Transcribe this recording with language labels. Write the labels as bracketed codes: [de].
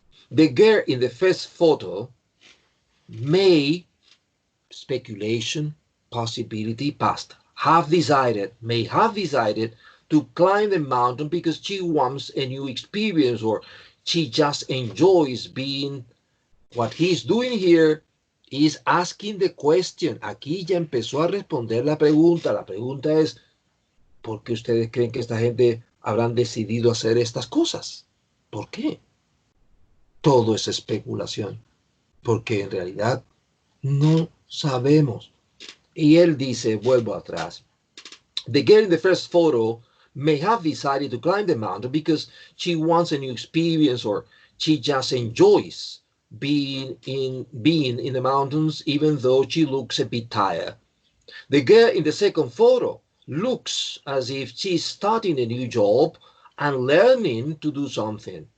[en] The girl in the first photo may, speculation, possibility, past, may have decided to climb the mountain because she wants a new experience, or she just enjoys being. What he's doing here is asking the question. [es] Aquí ya empezó a responder la pregunta. La pregunta es, ¿por qué ustedes creen que esta gente habrán decidido hacer estas cosas? ¿Por qué? Todo es especulación, porque en realidad no sabemos. Y él dice, vuelvo atrás. [en] The girl in the first photo may have decided to climb the mountain because she wants a new experience, or she just enjoys being in the mountains, even though she looks a bit tired. The girl in the second photo looks as if she's starting a new job and learning to do something.